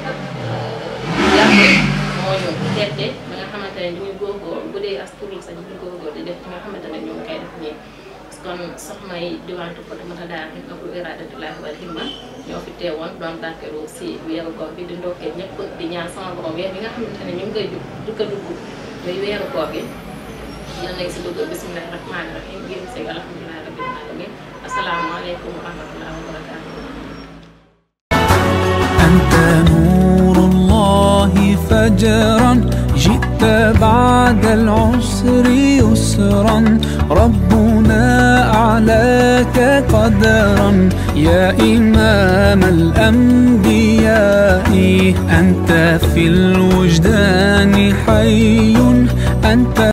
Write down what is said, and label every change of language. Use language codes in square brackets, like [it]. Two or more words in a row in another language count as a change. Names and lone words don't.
[wo] yàqe moo ñu tette ba nga xamante ne ñu ngi góorgóorlu bu dee as turul sax ñu ngi góorgóorlu di def nga xamante ne ñu ngi koy def nii kon soxna yi diwaan Fatoumata Daara Himmatul Iradatullahi wal Himma ñoo fi teewoon doon barkeelu si weeru koor bi di ndokkee ñëpp di ñaan sama borom weer bi nga xamante ne ñu ngi koy dugg muy weeru koor gi yal nañ si dugg [ar] بسم الله الرحمن الرحيم [wo] génn si [ar] الحمد لله رب العالمين السلام عليكم ورحمة الله وبركاته. أنت نور الله فجرا جئت بعد العسر يسرا ربنا أعلاك قدرا يا إمام الأنبياء أنت في الوجدان حي أنت